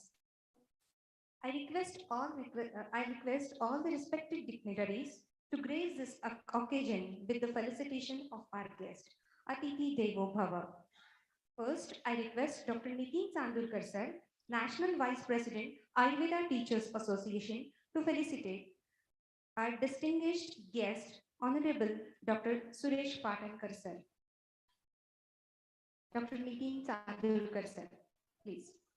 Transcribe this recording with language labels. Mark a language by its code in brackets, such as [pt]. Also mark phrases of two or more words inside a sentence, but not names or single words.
[en] I request all the respected dignitaries to grace this occasion with the felicitation of our guest, [sa] अतिथि देवो भव. [en] First, I request Dr. Nitin Sandurkar sir, National Vice President, Ayurveda Teachers Association, to felicitate our distinguished guest, Honorable Dr. Suresh Patankar sir. Dr. Nitin Sandurkar sir, please.